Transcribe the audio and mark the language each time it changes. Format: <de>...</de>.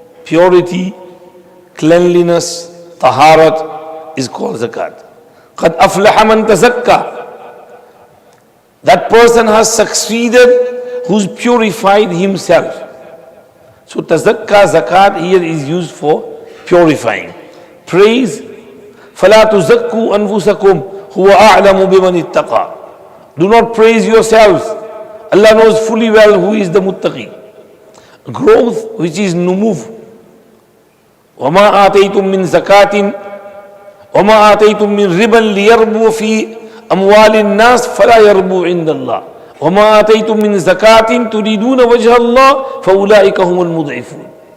<en>Purity, cleanliness, taharat is called zakat.</en> <ar>قد أفلح من تزكى.</ar> <en>That person has succeeded who's purified himself. So tazakka, zakat here is used for purifying. Praise,</en> <ar>فَلَا تُزَكُّوا أَنفُسَكُمْ هُوَ أَعْلَمُ بِمَنِ اتَّقَى.</ar> <en>Do not praise yourselves. Allah knows fully well who is the muttaqi. Growth, which is numuf.</en> <ar>وَمَا آتَيْتُم مِّن زَكَاةٍ وَمَا آتَيْتُم مِّن رِبًا لِيَرْبُوَ فِي أَمْوَالِ النَّاسِ فَلَا يَرْبُو عِندَ اللَّهِ وَمَا آتَيْتُم مِّن زَكَاةٍ تُرِيدُونَ وَجْهَ اللَّهِ فَأُولَٰئِكَ هُمُ الْمُضْعِفُونَ.</ar>